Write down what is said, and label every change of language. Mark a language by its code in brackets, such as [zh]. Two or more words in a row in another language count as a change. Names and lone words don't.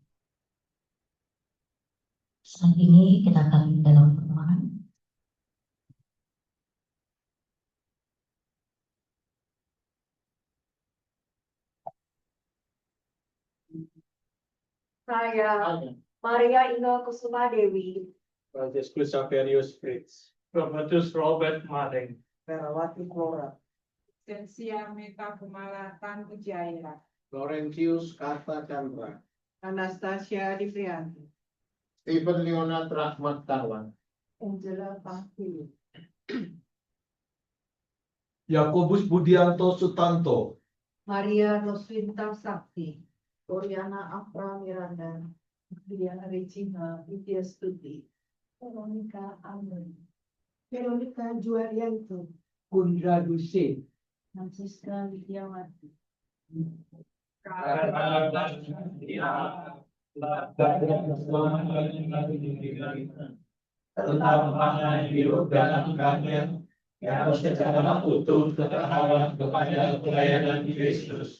[id] Saat ini kita akan dalam permohonan. Saya Maria Inge Kusuma Dewi. Franciscus Xaverius Fritz, Robertus Robert Madeng, Perawati Flora. Sensia Meta Kumala Tanujaya. Laurentius Karta Chandra, Anastasia Adiviyanti. Stephen Leonard Rahmat Tarwan, Angela Pangwidyong. Yakobus Budianto Sutanto, Maria Roswinta Sakti. Floriana Afra Miranda. Maria Regina Widyastuti. Veronica Ami. Veronica Juwaryanti. Kunraduse, Francisca Widiawati. tentang pandangan hidup dalam Karmel yang secara utuh terarah kepada pelayanan Kristus.